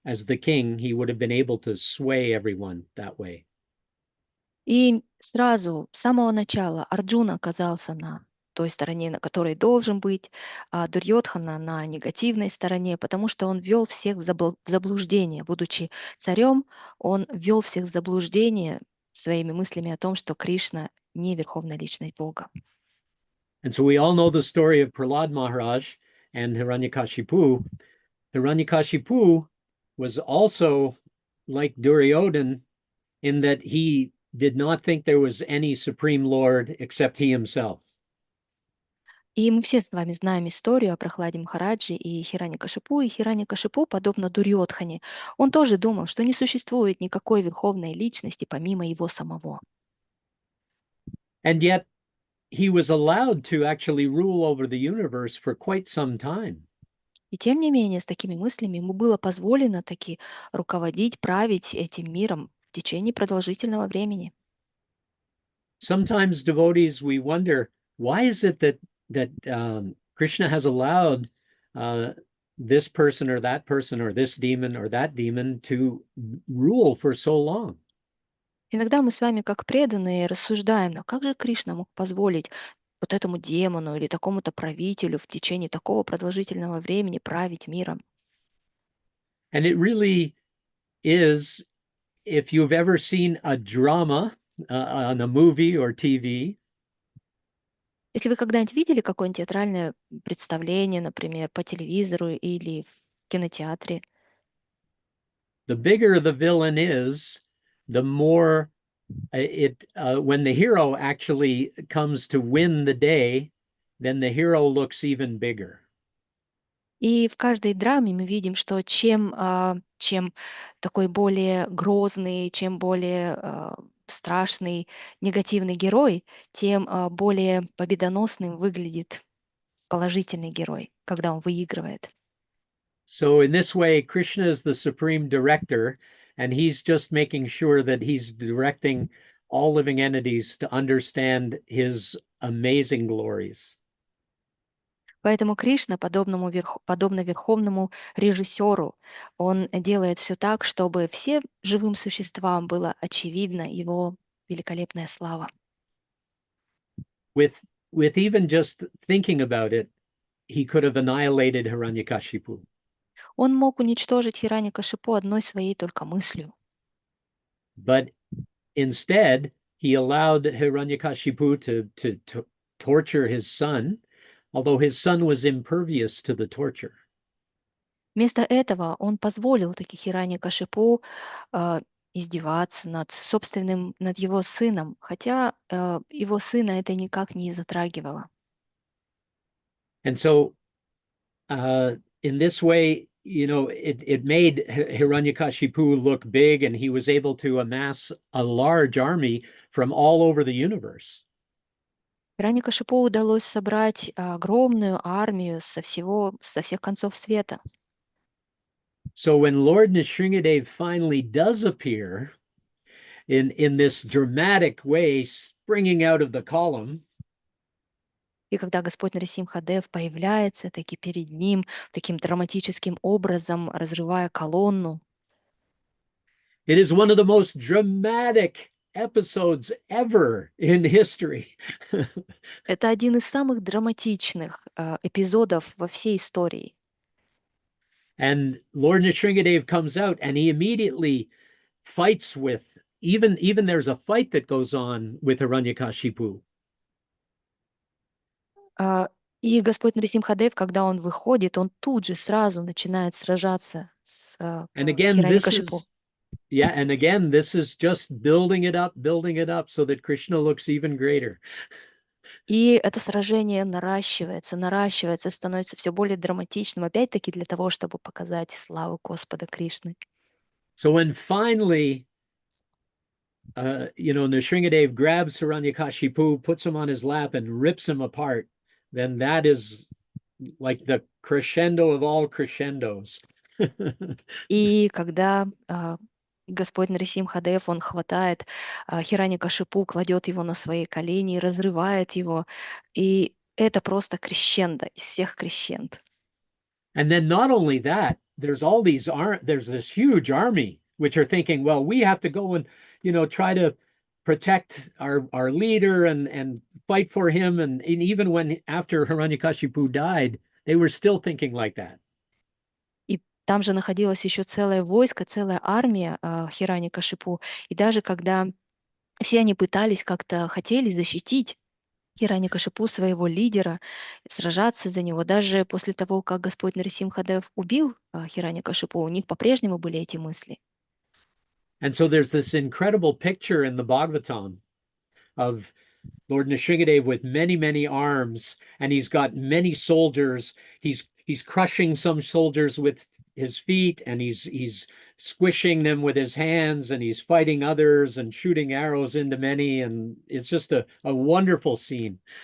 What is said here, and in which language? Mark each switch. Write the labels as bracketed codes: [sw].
[en] As the king, he would have been able to sway everyone that way. [ru] И сразу, с самого начала, Арджуна оказался на той стороне, на которой должен быть, а Дурьодхана на негативной стороне, потому что он ввел всех в заблуждение. Будучи царем, он ввел всех в заблуждение своими мыслями о том, что Кришна не верховная личность Бога. [en] And so we all know the story of Prahlad Maharaj and Hiranyakashipu. Hiranyakashipu was also like Duryodhan in that he did not think there was any supreme lord except he himself. [ru] И мы все с вами знаем историю о Прохладе Махараджи и Хираньякашипу. И Хираньякашипу, подобно Дурьодхане, он тоже думал, что не существует никакой верховной личности помимо его самого. [en] And yet he was allowed to actually rule over the universe for quite some time. [ru] И тем не менее, с такими мыслями ему было позволено таки руководить, править этим миром в течение продолжительного времени. [en] Sometimes devotees, we wonder, why is it that Krishna has allowed this person or this demon or that demon to rule for so long? [ru] Иногда мы с вами, как преданные, рассуждаем, но как же Кришна мог позволить вот этому демону или такому-то правителю в течение такого продолжительного времени править миром? [en] And it really is, if you've ever seen a drama on a movie or TV, [ru] Если вы когда-нибудь видели какое-нибудь театральное представление, например, по телевизору или в кинотеатре, [en] the bigger the villain is, the more when the hero actually comes to win the day, then the hero looks even bigger. [ru] и в каждой драме мы видим, что чем такой более грозный, чем более страшный, негативный герой, тем более победоносным выглядит положительный герой, когда он выигрывает. [en] So in this way, Krishna is the supreme director, and he's just making sure that he's directing all living entities to understand his amazing glories. [ru] Поэтому Кришна, подобно верховному режиссеру, он делает все так, чтобы всем живым существам было очевидно его великолепная слава. [en] With even just thinking about it, he could have annihilated Hiranyakashipu. [ru] Он мог уничтожить Хираньякашипу одной своей только мыслью. [en] But instead, he allowed Hiranyakashipu to torture his son, although his son was impervious to the torture. [ru] Вместо этого он позволил таки Хираньякашипу издеваться над его сыном, хотя его сына это никак не затрагивало. [en] And so, in this way, it made Hiranyakashipu look big, and he was able to amass a large army from all over the universe. [ru] Хираньякашипу удалось собрать огромную армию со всех концов света. [en] So when Lord Nrsimhadev finally does appear in this dramatic way, springing out of the column, [ru] И когда Господь Нарисимхадев появляется таки перед ним таким драматическим образом, разрывая колонну, [en] it is one of the most dramatic episodes ever in history. [ru] это один из самых драматичных эпизодов во всей истории. [en] And Lord Nrsimhadev comes out, and he immediately fights with, even there's a fight that goes on with Hiranyakashipu. [ru] И Господь Нарисимхадев, когда он выходит, он тут же сразу начинает сражаться с [en] And again, this [ru] Хираньякашипу. [en] is, yeah, and again, this is just building it up so that Krishna looks even greater. [ru] И это сражение наращивается, становится все более драматичным, опять-таки для того, чтобы показать славу Господа Кришны. [en] So when finally, Nrsingadev grabs Hiranyakashipu, puts him on his lap, and rips him apart, then that is like the crescendo of all crescendos. [ru] И когда Господь Нарисимхадев, он хватает Хираньякашипу, кладет его на свои колени и разрывает его, и это просто крещендо из всех крещенд. [en] And then not only that, there's this huge army which are thinking, well, we have to go and try to protect our leader and fight for him. And even when after Hiranyakashipu died, they were still thinking like that. [ru] И там же находилось еще целое войско, целая армия Хираньякашипу. И даже когда все они пытались как-то, хотели защитить Хираньякашипу, своего лидера, сражаться за него, даже после того, как Господь Нарисимхадев убил Хираньякашипу, у них по-прежнему были эти мысли. [en] And so there's this incredible picture in the Bhagavatam of Lord Nrsingadev with many, many arms, and he's got many soldiers. He's crushing some soldiers with his feet, and he's squishing them with his hands, and he's fighting others and shooting arrows into many, and it's just a wonderful scene.